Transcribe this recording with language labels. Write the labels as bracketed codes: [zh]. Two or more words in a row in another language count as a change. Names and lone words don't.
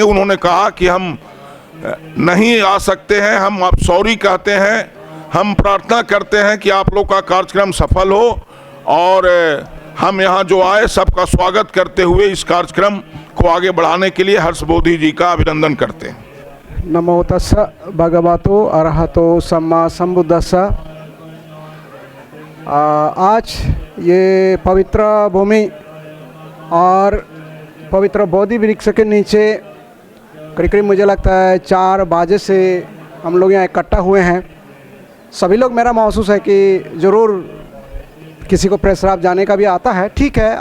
[hi] उन्होंने कहा कि हम नहीं आ सकते हैं, हम आप सॉरी कहते हैं। हम प्रार्थना करते हैं कि आप लोग का कार्यक्रम सफल हो। और हम यहाँ जो आए सबका स्वागत करते हुए इस कार्यक्रम को आगे बढ़ाने के लिए हर्ष बोधी जी का अभिनंदन करते हैं। [pi] नमो तस्स भगवतो अरहतो सम्मा सम्बुद्धस्स। [hi] आज ये पवित्र भूमि और पवित्र बोधि वृक्ष के नीचे करीब मुझे लगता है 4 बजे से हम लोग यहाँ इकट्ठा हुए हैं। सभी लोग, मेरा महसूस है कि ज़रूर किसी को प्रेस शराब जाने का भी आता है, ठीक है।